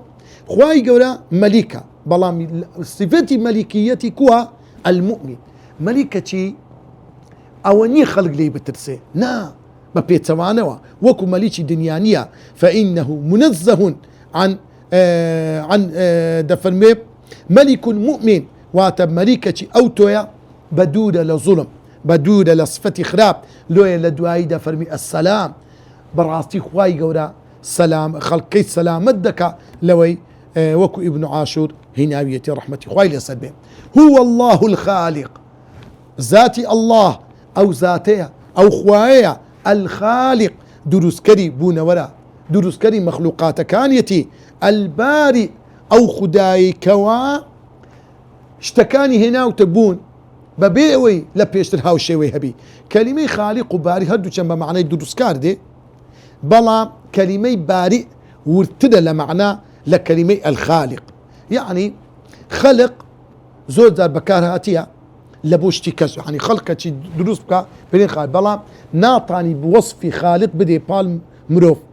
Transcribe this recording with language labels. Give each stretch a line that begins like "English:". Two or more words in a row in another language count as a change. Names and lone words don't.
Central Kurdish: خوای گەورە مەلیکە بەڵام صفەتی مەلیکیەتی کووە المؤمن مەلیکە چی ئەوە نییە خەڵک لێی بترسێ نا بە پێچەوانەوە وەکو مەلیکی دنیا نییە
Arabic: فإنه منزه عن
Central Kurdish: دەفەرمێ مەلیک مؤمن واتە مەلیکەکی ئەو تۆیە بەدوورە لە زوڵم بەدوورە لە صفەتی خراپ لۆیە لە دوایی دەفەرمی ئەسسەلام بەڕاستی خوای گەورە سەلام خەڵکەی سەلامەت دەکا لەوەی وەکو ئیبن عاشور هیناویەتی ڕەحمەتی خوای لەسەر بێ
Arabic: هو الله الخالق
Central Kurdish: ذاتی الله ئەو زاتەیە ئەو خوایەیە الخالق دروستکەری بوونەوەرە دروستکەری مەخلوقاتەکانیەتی الباری ئەو خودایی کەوا شتەکانی هێناوتە بوون بەبێ ئەوەی لە پێشتر هاوشێوەی هەبی کەلیمەی خالیق و باری هەردوو چەند بە معنای دروستکار دێ بەڵام کەلیمەی باری ورترە لە معنە لە کەلیمەی الخالق یعنی خەلق زۆر جار بەکار هاتیە لە بۆ شتی کەس یعنی خەڵکەکی دروست بکە بێن خالق بەڵام ناتانی بوەصفی خالق بدێ پاڵ مرۆڤ